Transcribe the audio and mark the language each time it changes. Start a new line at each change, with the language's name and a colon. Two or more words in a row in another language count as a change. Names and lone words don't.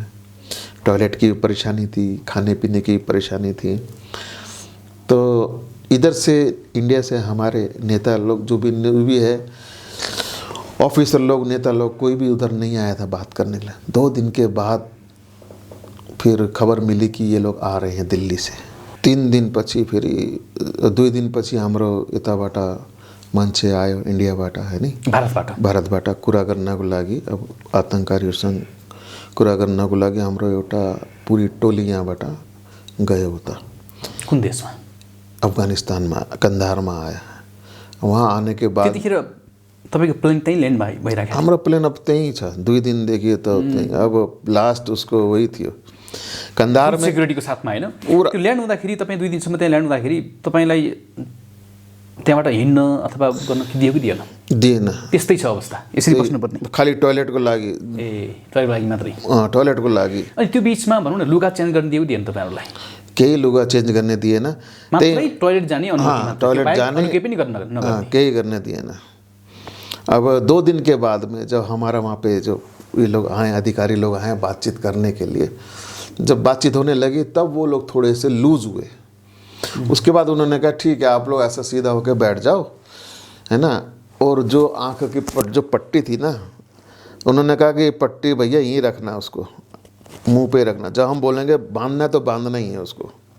Hindi: टॉयलेट की परेशानी थी, खाने पीने की परेशानी थी। तो इधर से इंडिया से हमारे नेता लोग जो भी है, ऑफिसर लोग, नेता लोग, कोई भी उधर नहीं आया था बात करने के लिए। 2 दिन के बाद फिर खबर मिली कि ये लोग आ रहे हैं दिल्ली से।
Nepali: 3 दिन पछि फेरि 2 दिन पछि हाम्रो यताबाट मान्छे आयो इन्डियाबाट, है नि, भारतबाट कुरा गर्नको लागि। अब आतंककारीहरूसँग कुरा गर्नको लागि हाम्रो एउटा पुरी टोली यहाँबाट गयो उता। कुन देशमा? अफगानिस्तानमा, कंधारमा
Hindi: आया। वहाँ आने के बाद
Nepali: त्यतिखेर तपाईको प्लेन त्यही ल्यान्ड भइराखेको? हाम्रो प्लेन अब त्यही छ, 2 दिनदेखि त त्यही।
Hindi: अब लास्ट उसको वही थियो कंधार में,
Nepali: सिक्युरिटीको साथमा हैन। त्यो ल्यान्ड हुँदाखेरि तपाईँ 2 दिनसम्म त्यहाँ ल्यान्ड हुँदाखेरि तपाईलाई त्यहाँबाट हिँड्न अथवा गर्न दियो कि दिएन? दिएन। त्यस्तै छ अवस्था, यसरी बस्नुपर्ने? खाली टोयलेटको लागि। टोयलेटको लागि मात्रै? टोयलेटको लागि। अनि त्यो बिचमा भनौँ न, लुगा चेन्ज गर्न दियो कि दिएन तपाईहरुलाई? केही लुगा चेन्ज गर्ने दिएन, मात्रै टोयलेट जाने अनुमति मात्र? टोयलेट जाने, केही पनि गर्न केही गर्ने दिएन।
Hindi: अब 2 दिन के बाद में जब हमारा वहाँ पे जो ये लोग आए, अधिकारी लोग आए बातचीत करने के लिए, जब बातचीत होने लगी तब वो लोग थोड़े से लूज हुए। उसके बाद उन्होंने कहा ठीक है, आप लोग ऐसा सीधा होकर बैठ जाओ, है ना। और जो आँख की जो पट्टी थी ना, उन्होंने कहा कि पट्टी भैया यहीं रखना, उसको मुंह पे रखना, जब हम बोलेंगे बांधना है तो बांधना ही है उसको।